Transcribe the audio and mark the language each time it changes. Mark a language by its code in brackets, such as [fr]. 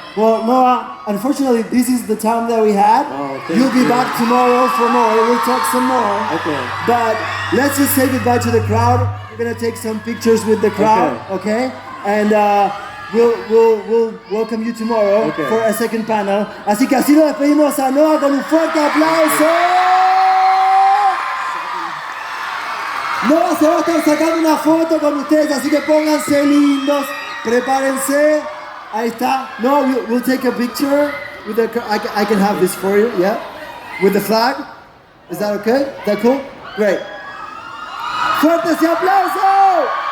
[en] Well, Noah, unfortunately, this is the time that we had. Oh, thank You'll be you. back tomorrow for more. We'll talk some more. Okay. But let's just say goodbye to the crowd. We're gonna take some pictures with the crowd, okay? And we'll welcome you tomorrow for a second panel. [es] Así que así lo despedimos a Noah con un fuerte aplauso. Noah se va a estar sacando una foto con ustedes, así que pónganse lindos, prepárense. Ahí está. [en] No, we'll take a picture with the. I can have this for you, yeah, with the flag. Is that okay? Is that cool? Great. Fuerte ese aplauso.